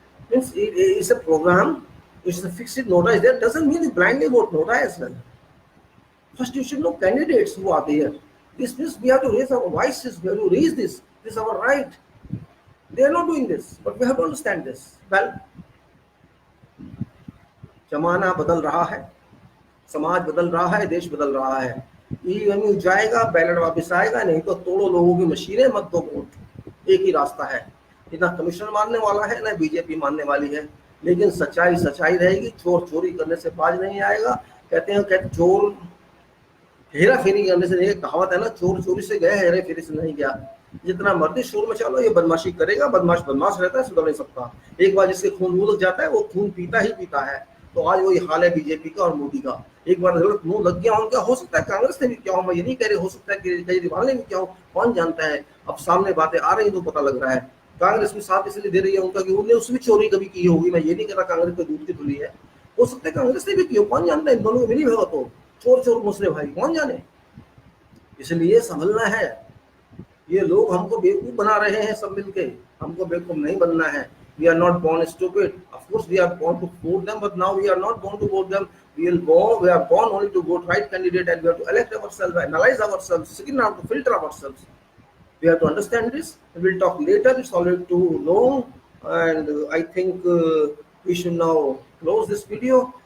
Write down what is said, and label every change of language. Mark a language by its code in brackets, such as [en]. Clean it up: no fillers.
[en] Means it's a program, it's a fixed Nota is there, doesn't mean you blindly vote Nota as well. First, you should know candidates who are there. This means we have to raise our voices, we have to raise this. This is our right. They are not doing this, but we have to understand this. [hi] Well, जमाना बदल रहा है, समाज बदल रहा है, देश बदल रहा है. ईवीएम जाएगा, बैलेट वापस आएगा, नहीं तो तोड़ो लोगों की मशीनें, मत दो वोट. एक ही रास्ता है. ना कमिश्नर मानने वाला है, ना बीजेपी मानने वाली है. लेकिन सच्चाई सच्चाई रहेगी. चोर चोरी करने से बाज नहीं आएगा. कहते हैं चोर हेरा फेरी करने से नहीं. कहावत है ना, चोर चोरी से गया, हेरा फेरी से नहीं गया. जितना मर्जी शोर में चलो, ये बदमाशी करेगा. बदमाश रहता है, सुधर नहीं सकता. एक बार जिसके खून लग जाता है, वो खून पीता ही पीता है. तो आज वही हाल है बीजेपी का और मोदी का. एक बार मुंह लग गया उनका, हो सकता है कांग्रेस ने भी क्या हो, मैं ये नहीं कह रही, हो सकता है केजरीवाल ने भी क्या हो, कौन जानता है. अब सामने बातें आ रही तो पता लग रहा है. कांग्रेस भी साथ इसलिए दे रही है उनका कि उन्होंने उसमें चोरी कभी की होगी. मैं ये नहीं कह रहा कांग्रेस को दूध की धुली है, हो सकता है कांग्रेस ने भी की हो, कौन जानता है. इन दोनों को मिली होगा तो चोर चोर मुसले भाई, कौन जाने. इसलिए संभलना है. ये लोग हमको बेवकूफ बना रहे हैं सब मिलके. हमको बेवकूफ नहीं बनना है. [en] We are not born stupid. Of course, we are born to vote them, but now we are not born to vote them. We are born only to vote right candidate, and we have to elect ourselves, analyze ourselves, screen out to filter ourselves. We have to understand this. We'll talk later. It's already too long, and I think we should now close this video.